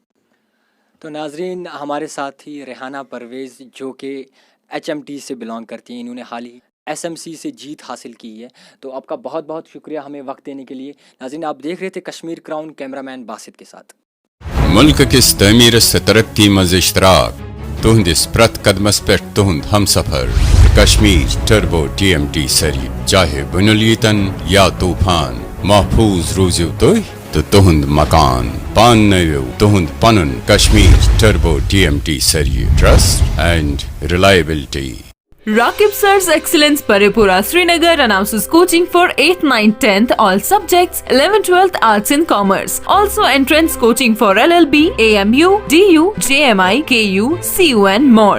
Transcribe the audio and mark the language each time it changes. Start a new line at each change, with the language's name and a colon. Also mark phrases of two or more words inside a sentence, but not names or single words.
Urdu: تو ناظرین, ہمارے ساتھ ہی ریحانہ پرویز جو کہ HMT سے بلانگ کرتی ہیں, انہوں نے حال ہی SMC سے جیت حاصل کی ہے. تو آپ کا بہت بہت شکریہ ہمیں وقت دینے کے لیے. ناظرین, آپ دیکھ رہے تھے کشمیر کراؤن, کیمرہ مین باسط کے ساتھ.
Kashmiri: ملک کس تعمیر سے ترقی مز اشتراک تہندس پرت قدمس پہ تہند ہم سفر کشمیر ٹربو TMT سری, چاہے بنلیتن یا طوفان, محفوظ روزیو تھی تو تہند مکان, پان نویو تہند پنن کشمیر ٹربو TMT سری,
English: trust and reliability. Rakib Sir's Excellence Paripura Srinagar announces coaching for 8th, 9th, 10th all subjects, 11th, 12th Arts and Commerce. Also entrance coaching for LLB, AMU, DU, JMI, KU, CU and more.